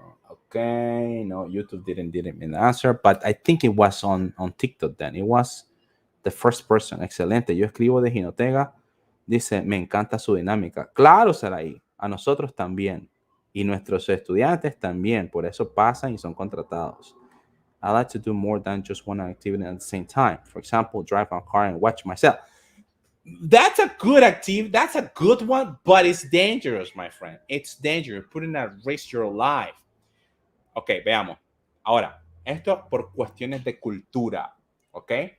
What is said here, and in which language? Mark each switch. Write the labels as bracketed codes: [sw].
[en] Okay, no, YouTube didn't give me the answer, but I think it was on TikTok then. It was the first person. [es] Excelente. Yo escribo de Ginotega. Dice, me encanta su dinámica. Claro, Saraí. A nosotros también. Y nuestros estudiantes también. Por eso pasan y son contratados. [en] I like to do more than just one activity at the same time. For example, drive a car and watch myself. That's a good activity. That's a good one, but it's dangerous, my friend. It's dangerous. Putting at risk your life. [es] Ok, veamos. Ahora, esto por cuestiones de cultura. Ok.